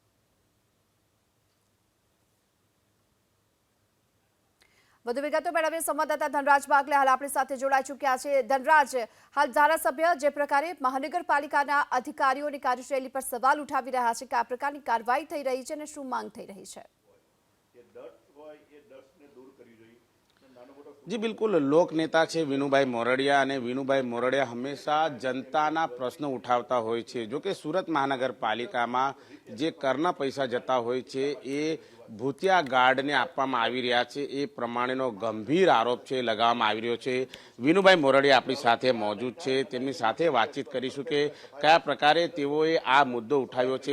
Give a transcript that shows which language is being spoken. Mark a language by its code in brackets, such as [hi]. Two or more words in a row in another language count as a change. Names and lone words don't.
[gu] વધુ વિગતો મેળવીએ સંવાદદાતા ધનરાજ બાગલે હાલ આપણી સાથે જોડાઈ ચૂક્યા છે। ધનરાજ, હાલ ધારાસભ્ય જે પ્રકારે મહાનગરપાલિકાના અધિકારીઓની કાર્યશૈલી પર સવાલ ઉઠાવી રહ્યા છે કે આ પ્રકારની કાર્યવાહી થઈ રહી છે અને શું માંગ થઈ રહી છે? [hi] जी बिल्कुल, लोक नेता है [gu] विनुभाई मोरडिया અને વિનુભાઈ મોરડિયા હંમેશા જનતાના પ્રશ્નો ઉઠાવતા હોય છે। જો કે સુરત મહાનગરપાલિકામાં જે કરના પૈસા જતા હોય છે એ ભૂતિયા ગાર્ડને આપવામાં આવી રહ્યા છે એ પ્રમાણેનો ગંભીર આરોપ છે લગાવવામાં આવી રહ્યો છે। વિનુભાઈ મોરડિયા આપણી સાથે મોજૂદ છે, તેમની સાથે વાતચીત કરીશું કે કયા પ્રકારે તેઓએ આ મુદ્દો ઉઠાવ્યો છે।